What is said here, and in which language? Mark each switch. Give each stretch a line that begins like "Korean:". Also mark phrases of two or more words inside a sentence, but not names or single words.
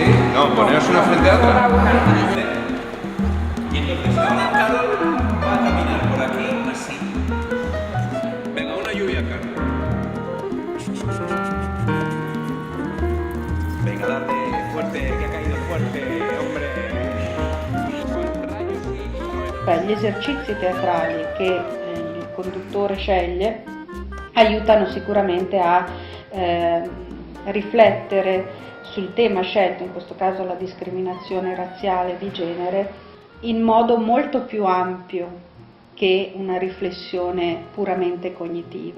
Spanish: No, poneros una frente a otra. Y entonces ahora Carol va a caminar por aquí así. Venga, una lluvia, Carol. Venga, date fuerte, que ha caído fuerte, hombre.
Italian: Gli esercizi teatrali che il conduttore sceglie aiutano sicuramente a riflettere sul tema scelto, in questo caso la discriminazione razziale di genere, in modo molto più ampio che una riflessione puramente cognitiva,